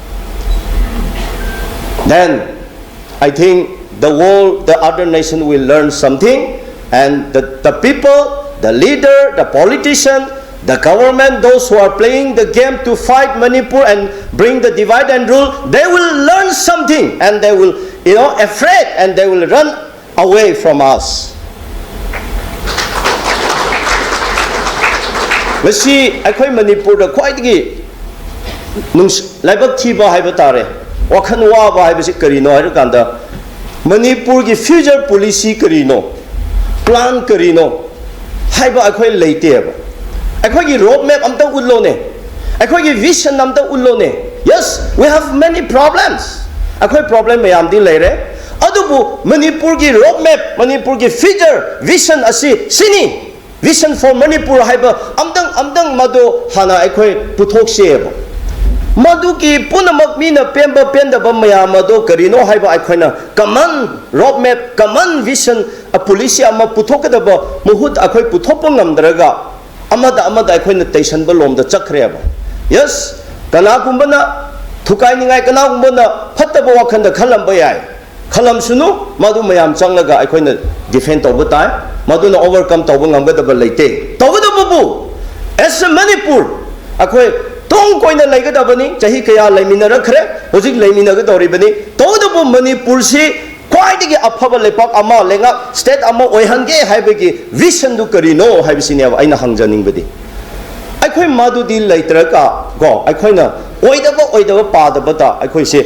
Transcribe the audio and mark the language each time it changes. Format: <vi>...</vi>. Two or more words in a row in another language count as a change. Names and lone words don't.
<en>Then I think the world, the other nation will learn something, and the people, the leader, the politician, the government, those who are playing the game to fight Manipur and bring the divide and rule, they will learn something, and they will, afraid, and they will run away from us.</en> <mni>Masi akhoi Manipur da khwaidagi laibak thiba haiba tare, wakhan waba haibasi karino hairukanda Manipur gi</mni> <en>future policy</en> <mni>karino, plan karino haiba akhoi leiteba. Akhoi gi roadmap amta ullo ne, akhoi gi vision amta ullo ne.</mni> <en>Yes, we have many problems.</en> <mni>Akhoi problem mayam di leire. Adubu Manipur gi roadmap, Manipur gi future vision asi sini.</mni> <en>Vision for Manipur</en> <mni>haiba amdang madu hana akhoi puthok seba. Madu ki punamak mina pemba pendaba maya madu karino haiba akhoi</mni> <en>common roadmap, common vision</en> <mni>a policy ama puthokadaba muhut akhoi puthopa ngamdraga amada akhoi na station ba lomda chakreba. Yes, kana kumbana thukai ningai kana kumbana phattaba wakhanda khalamba yai. Khalam sunu madu mayam changlaga akhoi na defend tawba tai. Maduna overcome tawba ngamgadaba leite. Tawgadaba bu</mni> <en>as a</en> <mni>Manipur akhoi tong koina laigadabani chahi kaya laimina rakhre hojik laimina ga doribani. Tawgadaba Manipur si ꯈ꯭ꯋꯥꯏꯗꯒꯤ ꯑꯐꯕ ꯂꯩꯄꯥꯛ ꯑꯃ ꯂꯩꯉꯥꯛ ꯁ꯭ꯇꯦꯠ ꯑꯃ ꯑꯣꯏꯍꯟꯒꯦ ꯍꯥꯏꯕꯒꯤ ꯚꯤꯖꯟꯗꯨ ꯀꯔꯤꯅꯣ ꯍꯥꯏꯕꯁꯤꯅꯦꯕ ꯑꯩꯅ ꯍꯪꯖꯅꯤꯡꯕꯗꯤ ꯑꯩꯈꯣꯏ ꯃꯗꯨꯗꯤ ꯂꯩꯇ꯭ꯔꯒ ꯀꯣ ꯑꯩꯈꯣꯏꯅ ꯑꯣꯏꯗꯕ ꯄꯥꯗꯕꯗ ꯑꯩꯈꯣꯏꯁꯦ</mni>